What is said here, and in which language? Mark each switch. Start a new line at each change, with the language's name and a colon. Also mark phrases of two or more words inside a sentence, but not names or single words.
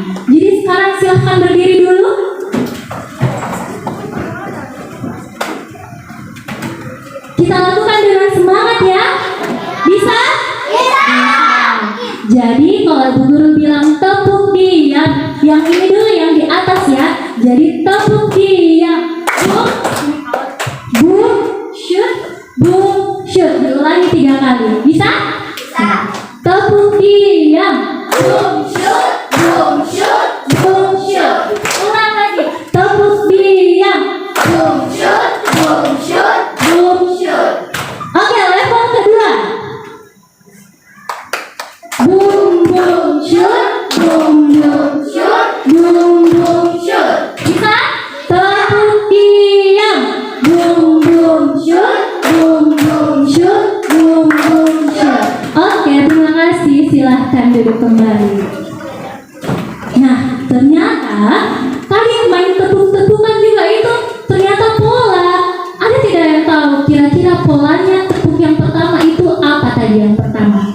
Indonesian: Jadi sekarang silahkan berdiri dulu. Kita lakukan dengan semangat ya. Bisa? Bisa. Jadi kalau Ibu Guru bilang tepuk diam, yang ini dulu yang di atas ya. Jadi tepuk diam.
English: Boom, shoot, boom, shoot.
Indonesian: Diulangi 3 kali. Bisa? Bisa. Tepuk diam.
English: Boom, shoot, boom, shoot, boom, shoot.
Indonesian: Ulang lagi. Tepuk diam.
English: Boom, shoot, boom, shoot, boom, shoot.
Indonesian: Oke, level kedua.
English: Boom, boom, shoot, boom, boom, shoot, boom, boom, shoot.
Indonesian: Bisa? Tepuk diam.
English: Boom, boom, shoot, boom, boom, shoot, boom, boom, shoot.
Indonesian: Oke, terima kasih. Silahkan duduk kembali. Nah, ternyata tadi main tepuk-tepukan juga itu ternyata pola. Ada tidak yang tahu kira-kira polanya tepuk yang pertama itu apa tadi yang pertama?